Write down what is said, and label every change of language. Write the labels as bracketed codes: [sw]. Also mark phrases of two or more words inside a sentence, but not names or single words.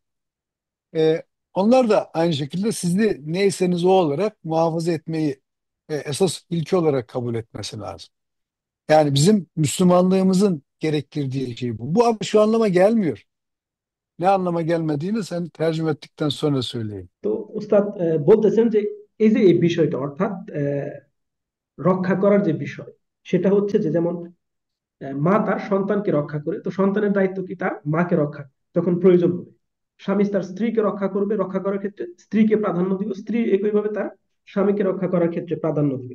[tr] E, Onlar da aynı şekilde sizi neyseniz o olarak muhafaza etmeyi esas ilke olarak kabul etmesi lazım. Yani bizim Müslümanlığımızın gerektirdiği şey bu. Bu ama şu anlama gelmiyor. Ne anlama gelmediğini sen tercüme ettikten sonra söyleyeyim. [bn] তো উস্তাদ বলতেছেন যে এই যে এই বিষয়টা, অর্থাৎ রক্ষা করার যে বিষয়, সেটা হচ্ছে যে যেমন মা তার সন্তানকে রক্ষা করে, তো সন্তানের দায়িত্ব কি তার মাকে রক্ষা যখন প্রয়োজন হবে। স্বামী তার স্ত্রীকে রক্ষা করবে, রক্ষা করার ক্ষেত্রে স্ত্রীকে প্রাধান্য দিবে, স্ত্রী একইভাবে তার স্বামীকে রক্ষা করার ক্ষেত্রে প্রাধান্য দিবে।